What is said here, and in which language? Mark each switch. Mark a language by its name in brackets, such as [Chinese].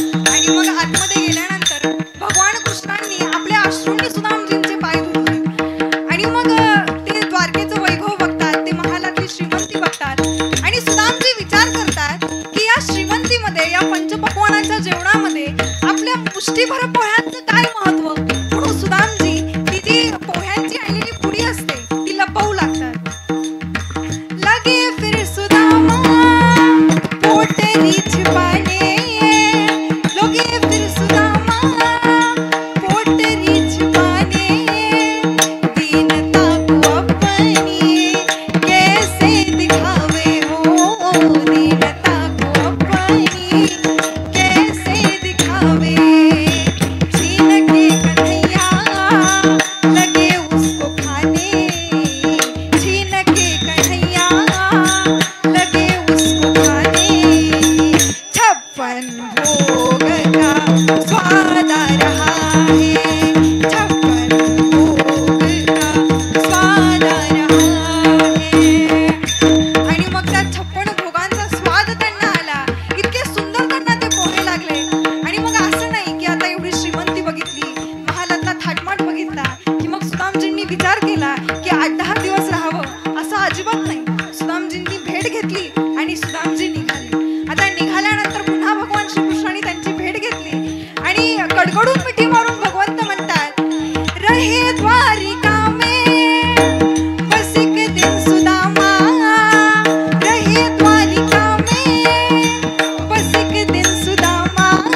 [Marathi] आणि मग आतमध्ये गेल्यानंतर भगवान कृष्णांनी आपल्या अश्रूंनी सुदामजींचे पाय धुतले आणि मग ते द्वारकेचं वैभव बघतात, ते महालातली श्रीमंती बघतात आणि सुदामजी विचार करतात की या श्रीमंतीमध्ये, या पंचपक्वानाच्या जेवणामध्ये आपल्या मुष्टीभर पोह्यांचं काय महत्व. म्हणून सुदामजी ती जी पोह्यांची आणलेली पुडी असते ती लपवू लागतात. [Hindi] लगे फिर सुदामा पोटरी छिपाने, लगे फिर सुदामा पोटरी छिपाने, दीनता को अपनी कैसे दिखावे, हो दीनता को अपनी कैसे दिखावे. छीन के कन्हैया लगे उसको खाने, छीन के कन्हैया लगे उसको खाने. 56 भोग का स्वाद आ रहा है, 56 भोग का स्वाद आ रहा है. [Marathi] आणि मग त्या 56 भोगांचा स्वाद त्यांना आला. इतके सुंदर त्यांना ते पोहे लागले. आणि मग असं नाही की आता एवढी श्रीमंती बघितली, महालातला थाटमाट बघितला की मग सुदामजींनी विचार केला की 8-10 दिवस राहावं, असं अजिबात नाही. सुदामजींनी भेट घेतली आणि सुदामजी निघाले. आता निघाल्यानंतर पुन्हा भगवान श्रीकृष्णांनी त्यांची भेट घेतली आणि कडकडून मिठी मारून भगवंत म्हणतात, [Hindi] रहे द्वारिका में बस एक दिन सुदामा, [Marathi] रहे द्वारिका में बस एक दिन सुदामा.